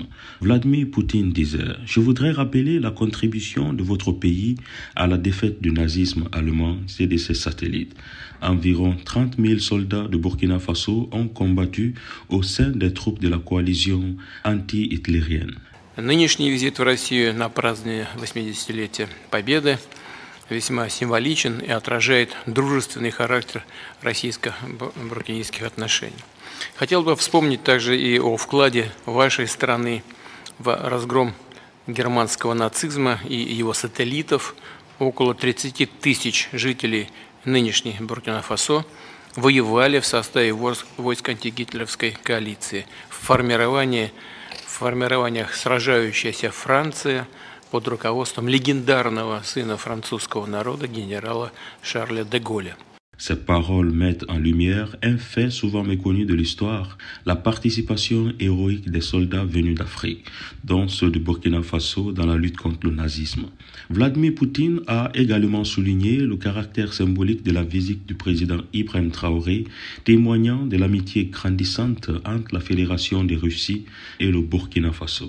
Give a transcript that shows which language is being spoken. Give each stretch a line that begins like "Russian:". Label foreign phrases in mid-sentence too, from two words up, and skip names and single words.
French: Vladimir Poutine disait « Je voudrais rappeler la contribution de votre pays à la défaite du nazisme allemand et de ses satellites. Environ 30 000 soldats de Burkina Faso ont combattu au sein des troupes de la coalition anti-hitlérienne.
Russian: Нынешний визит в Россию на празднование 80-летия Победы весьма символичен и отражает дружественный характер российско-буркинийских отношений. Хотел бы вспомнить также и о вкладе вашей страны в разгром германского нацизма и его сателлитов. Около 30 тысяч жителей нынешней Буркина-Фасо воевали в составе войск антигитлеровской коалиции. В формированиях сражающаяся Франция под руководством легендарного сына французского народа генерала Шарля де Голля.
French: Ces paroles mettent en lumière un fait souvent méconnu de l'histoire, la participation héroïque des soldats venus d'Afrique, dont ceux de Burkina Faso dans la lutte contre le nazisme. Vladimir Poutine a également souligné le caractère symbolique de la visite du président Ibrahim Traoré, témoignant de l'amitié grandissante entre la Fédération de Russie et le Burkina Faso.